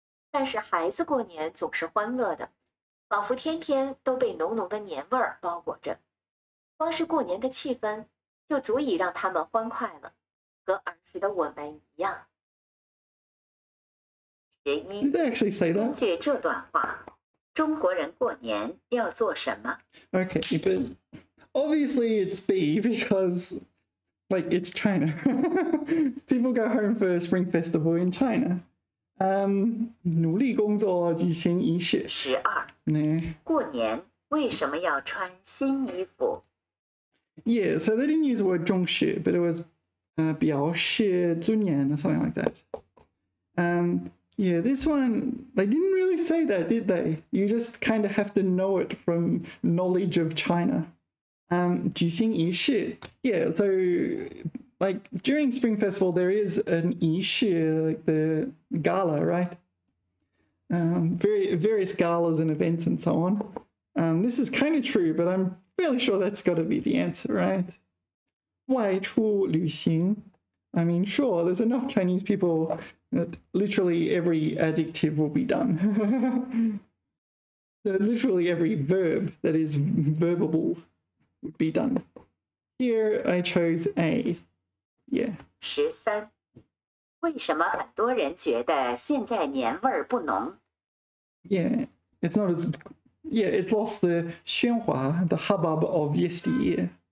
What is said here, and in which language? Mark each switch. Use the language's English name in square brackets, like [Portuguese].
[Chinese] 但是孩子过年总是欢乐的，仿佛天天都被浓浓的年味儿包裹着。光是过年的气氛，就足以让他们欢快了，和儿时的我们一样。 [English] Did they actually say [Chinese] 根 [English] that? [Chinese] 据这段话，中国人过年要做什么？ [English] Okay, but obviously it's B because, like, it's China. People go home for Spring Festival in China. [Chinese] 努力工作举行仪式。 [English] 12. Nah. [Chinese] 过年为什么要穿新衣服？ [English] Yeah, so they didn't use the word 重视, but it was [Chinese] 表示尊严 [English] or something like that. Yeah, this one, they didn't really say that, did they? You just kind of have to know it from knowledge of China. [Chinese] 举行仪式. [English] Yeah, so like during Spring Festival, there is an 仪式, like the gala, right? Various galas and events and so on. This is kind of true, but I'm fairly sure that's got to be the answer, right? [Chinese] 外出旅行. [English] I mean, sure, there's enough Chinese people that literally every adjective will be done. So literally every verb that is verbable would be done. Here I chose A. Yeah. 13. [Chinese] 为什么很多人觉得现在年味儿不浓？ [English] Yeah, it's not as... Yeah, it lost the 喧哗, the hubbub of yesteryear.